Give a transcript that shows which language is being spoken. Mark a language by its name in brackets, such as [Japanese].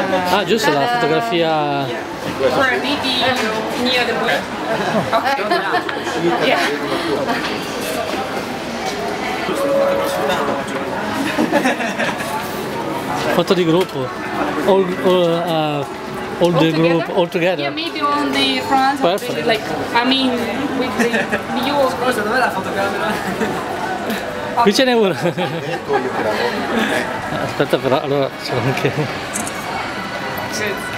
[Italian] Ah, giusto, la fotografia. [English] For a video near the pool. Okay. Yeah. [Italian] Foto di gruppo. [English] All the group, all together. Yeah, maybe on the front of the, like, I mean, with the view of... [Italian] Scusa, dov'è la fotocamera? Qui ce n'è una. Aspetta però, allora c'è anche...